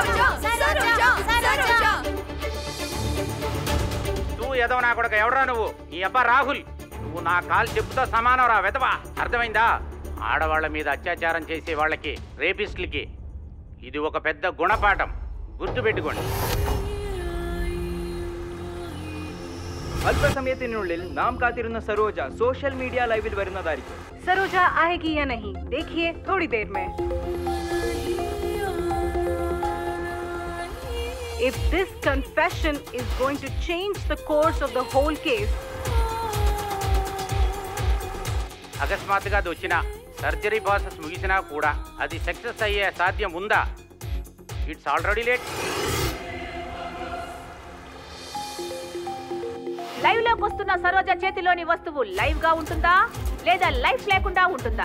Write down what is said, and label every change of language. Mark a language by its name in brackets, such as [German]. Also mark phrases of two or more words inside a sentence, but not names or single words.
[Telugu] నువ్వు ఎదవ నా కొడుకు. ఎవడరా నువ్వు? ఈ అబ్బా రాహుల్. నువ్వు నా కాలు చెప్పుతో సమానం రా వెదవా. అర్థమైందా? ఆడవాళ్ల మీద అత్యాచారం చేసే వాళ్ళకి, రేపిస్టులకి ഇത് ఒక పెద్ద గుణపాఠం. గుర్తుపెట్టుకోండి. [Malayalam] അല്പസമയത്തിനുള്ളിൽ നാം കാത്തിരുന്ന സരോജ സോഷ്യൽ മീഡിയ ലൈവിൽ വരുന്നതായിരിക്കും. [Hindi] सरोज आएगी या नहीं, देखिए थोड़ी देर में. [English] If this confession is going to change the course of the whole case. [Telugu] అకస్మాత్తుగా అది వచ్చినా, [English] surgery process [Telugu] ముగిసినా కూడా అది సక్సెస్ అయ్యే సాధ్యం ఉందా? [English] It's already late. [Telugu] లైవ్ లోకి వస్తున్న సరోజ చేతిలోని వస్తువు లైవ్ గా ఉంటుందా లేదా లైఫ్ లేకుండా ఉంటుందా?